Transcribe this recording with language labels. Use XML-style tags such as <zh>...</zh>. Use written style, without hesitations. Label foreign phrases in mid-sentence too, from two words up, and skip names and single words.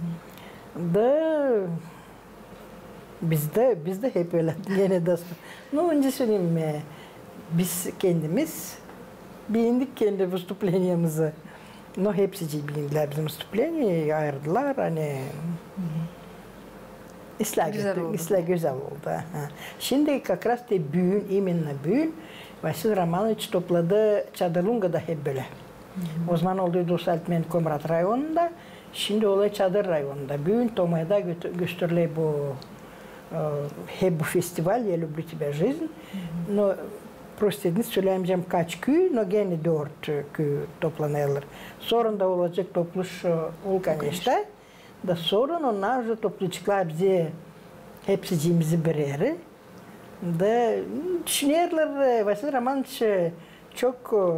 <gag>Da bizde hep öyle yine dostum. No, önce söyleyeyim, biz kendimiz beğendik kendi выступленияımızı. No, hepsi beğendiler bizim выступление, ayırdılar hani. Güzel oldu. Şimdi</gag> <ru>как раз</ru> <gag>bugün, именно bugün Vasil Romanovich topladı Çadırlunga'da hep böyle. O zaman olduğu Saltmen Komrat rayonunda, şimdi olay Çadır rayonunda. Bugün Toma'da gösterilir hep bu festival,</gag> <ru>Я люблю тебя жизнь. Но просто</ru> <gag>söyleyemeyeceğim kaç köy, но gene 4 köy toplanırlar. Sonra da olacak topluş конечно. Da sonra onlar da toplayacaklar bize hepsiciğimizi bir yere. Da düşünüyorlar, Vasil Romanovich çok</gag>